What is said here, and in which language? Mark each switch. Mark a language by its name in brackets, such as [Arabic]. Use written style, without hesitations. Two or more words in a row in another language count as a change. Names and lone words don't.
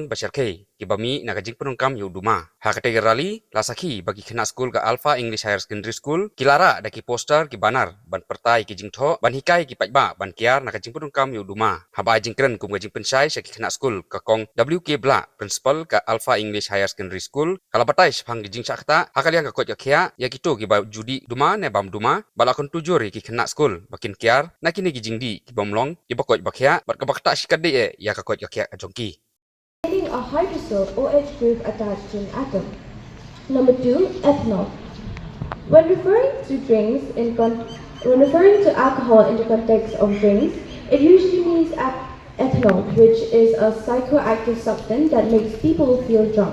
[Khasi] basar khe kibami na ka jing penungkam yu Duma ha ka te rally la sakhi bagi Khynnah Skul ka Alpha English Higher Secondary School kilara daki poster ki banar ban pertai ki Jingktah ban hikai ki Paidbah ban kiar na ka jing penungkam yu Duma haba jingkren kum ka jing pensai saki Khynnah Skul ka kong WK Bla principal ka Alpha English Higher Secondary School kala batai phang ki jing sakta hakalian ka kot ya khia ya kitu ki ba judi Duma ne bam Duma bala kon tujur ki Khynnah Skul bakin kiar na kini ki jingdi ki bomlong ki bakot bakhia bat ka bakta sikat de ya ka kot ya khia jongki [English] A hydrosyl OH group attached to an atom. Number 2, ethanol. When referring to alcohol in the context of drinks, it usually means ethanol, which is a psychoactive substance that makes people feel drunk.